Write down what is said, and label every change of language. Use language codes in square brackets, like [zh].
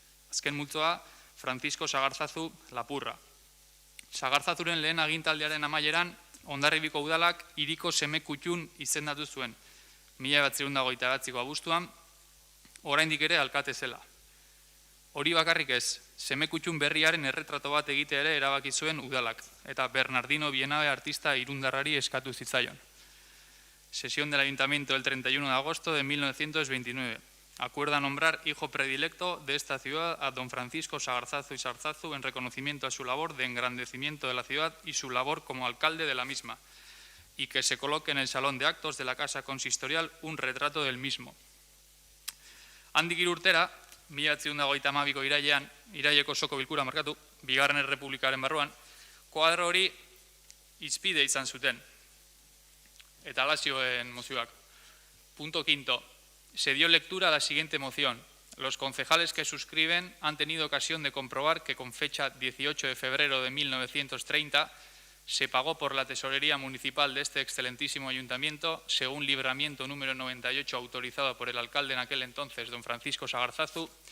[eu] Azken multzoa, Francisco Sagarzazu Lapurra. Sagarzazuren lehen agintaldiaren amaieran, Hondarribiko udalak hiriko semekutxun izendatu zuen, 1929ko abuztuan, oraindik ere alkate zela. Hori bakarrik ez, semekutxun berriaren erretrato bat egite ere erabaki zuen udalak, eta Bernardino Bienabe artista irundarrari eskatu zitzaion. [es] Sesión del Ayuntamiento del 31 de agosto de 1929. Acuerda nombrar hijo predilecto de esta ciudad a don Francisco Sagarzazu y Sarzazu en reconocimiento a su labor de engrandecimiento de la ciudad y su labor como alcalde de la misma, y que se coloque en el salón de actos de la Casa Consistorial un retrato del mismo. [eu] Handik 3 urtera, 1932ko iraileko osoko bilkura markatu, Bigarren Errepublikaren barruan, kuadro hori izpide izan zuten. Eta alazioen mozioak. [es] Punto 5. Se dio lectura a la siguiente moción. Los concejales que suscriben han tenido ocasión de comprobar que con fecha 18 de febrero de 1930 se pagó por la tesorería municipal de este excelentísimo ayuntamiento, según libramiento número 98 autorizado por el alcalde en aquel entonces, don Francisco Sagarzazu,